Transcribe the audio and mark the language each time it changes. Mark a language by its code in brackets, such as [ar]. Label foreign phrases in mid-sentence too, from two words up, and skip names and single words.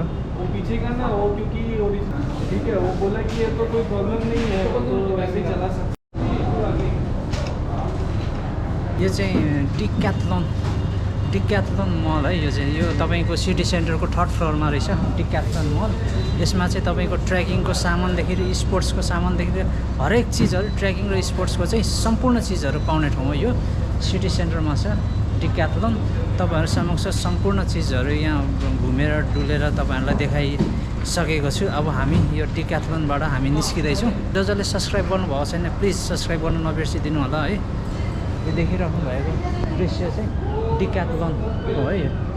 [hi] वो पीछे का ना वो क्योंकि ठीक है वो बोला कि ये तो कोई प्रॉब्लम नहीं है वो तो वैसे ही चला सकते [ne] यो चाहिँ डिक्याथलन मल है यो चाहिँ यो तपाईको सिटी सेन्टरको 3rd फ्लोरमा रहेछ डिक्याथलन मल यसमा चाहिँ तपाईको ट्रेकिङको सामानदेखि स्पोर्ट्सको सामानदेखि हरेक चीजहरु ट्रेकिङ र स्पोर्ट्सको चाहिँ सम्पूर्ण चीजहरु पाउने ठाउँ हो यो सिटी सेन्टरमा छ डिक्याथलन तपाईहरु समक्ष सम्पूर्ण चीजहरु यहाँ घुमेर डुलेर तपाईहरुलाई देखाइसकेको छु अब हामी यो डिक्याथलनबाट हामी निस्किदै छौं जसले सब्स्क्राइब गर्नुभएको छैन [en] please subscribe [ne] गर्न नबिर्सिदिनु होला है यो देखिराख्नु भएको दृश्य चाहिँ डिक्याथलन हो है